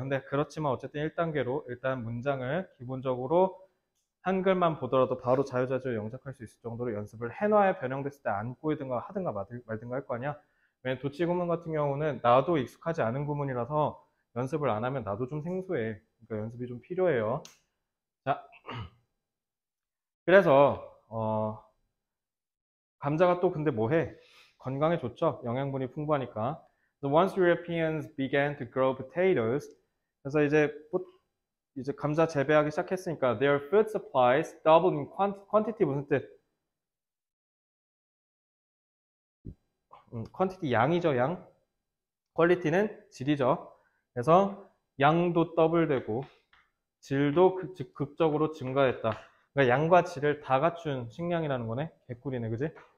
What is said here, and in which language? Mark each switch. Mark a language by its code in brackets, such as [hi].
[ko] 근데 그렇지만 어쨌든 1단계로 일단 문장을 기본적으로 한글만 보더라도 바로 자유자재로 영작할 수 있을 정도로 연습을 해놔야 변형됐을 때 안 꼬이든가 하든가 말든가 할 거 아니야. 왜냐면 도치 구문 같은 경우는 나도 익숙하지 않은 구문이라서 연습을 안 하면 나도 좀 생소해. 그러니까 연습이 좀 필요해요. 자, 그래서 감자가 또 근데 뭐해? 건강에 좋죠? 영양분이 풍부하니까. [en] So once Europeans began to grow potatoes, [ko] 그래서 이제 감자 재배하기 시작했으니까 [en] their food supplies doubled in quantity [ko] 무슨 뜻? quantity 양이죠, 양. 퀄리티는 질이죠. 그래서 양도 더블되고 질도 극적으로 증가했다. 그러니까 양과 질을 다 갖춘 식량이라는 거네. 개꿀이네, 그지?